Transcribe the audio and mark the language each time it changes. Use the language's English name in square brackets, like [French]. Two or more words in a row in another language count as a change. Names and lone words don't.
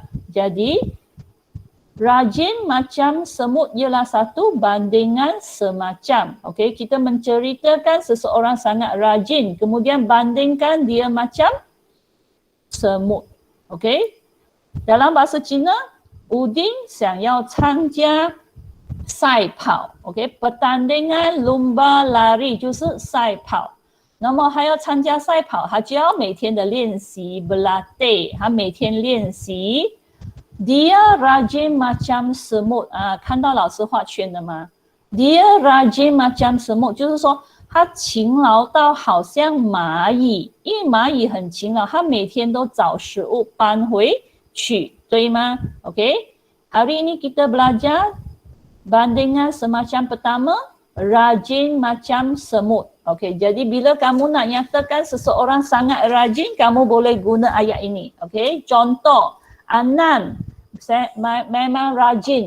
[Malay] Jadi, rajin macam semut ialah satu bandingan semacam. Okey, kita menceritakan seseorang sangat rajin, kemudian bandingkan dia macam semut. Okey? Dalam bahasa Cina, Udin [Chinese] 想要参加赛跑。 [Malay] Okey, pertandingan lumba lari [Chinese] 就是赛跑。那么还要参加赛跑，他就要每天的练习 berlatih， 他每天练习。 [Malay] Dia rajin macam semut， [Chinese] 看到老师画圈的吗？ [Malay] Dia rajin macam semut， [Chinese] 就是说他勤劳到好像蚂蚁，因为蚂蚁很勤劳，他每天都找食物搬回去，对吗 ？OK， [Malay] hari ini kita belajar bandingan semacam pertama, rajin macam semut. Okey, jadi bila kamu nak nyatakan seseorang sangat rajin, kamu boleh guna ayat ini. Okey, contoh, Anan memang rajin.